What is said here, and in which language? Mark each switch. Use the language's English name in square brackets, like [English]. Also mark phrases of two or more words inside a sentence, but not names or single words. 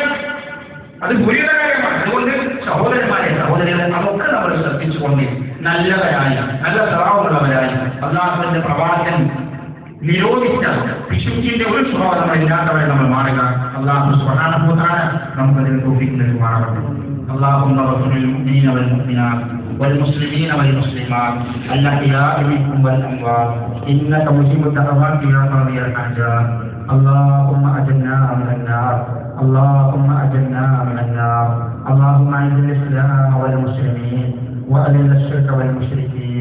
[Malayalam] അത് ഗുരുയുടെ കാര്യമാണ്. അതുകൊണ്ട് സഹോദരന്മാരെ, സഹോദരികളെ, അതൊക്കെ നമ്മൾ ശ്രദ്ധിച്ചുകൊണ്ട് നല്ലവരായി, നല്ല സ്വഭാവമുള്ളവരായി, അല്ലാഹുവിന്റെ പ്രവാചകൻ നിരോധിച്ച പിശുക്കിന്റെ ഒരു സ്വഭാവം നമ്മൾ ഇല്ലാത്തവരെ നമ്മൾ മാറുക. അല്ലാഹു [Arabic] سبحانه وتعالى [Malayalam] നമുക്കതിന് തൗഫീഖ് നൽകുമാറാകട്ടെ. [Arabic] اللهم اغفر للمؤمنين والمؤمنات والمسلمين والمسلمات الأحياء منهم والأموات إنك مجيب الدعوات يا قاضي الحاجات. اللهم أجرنا من النار، اللهم أجرنا من النار. اللهم أعز الإسلام والمسلمين وأذل الشرك والمشركين.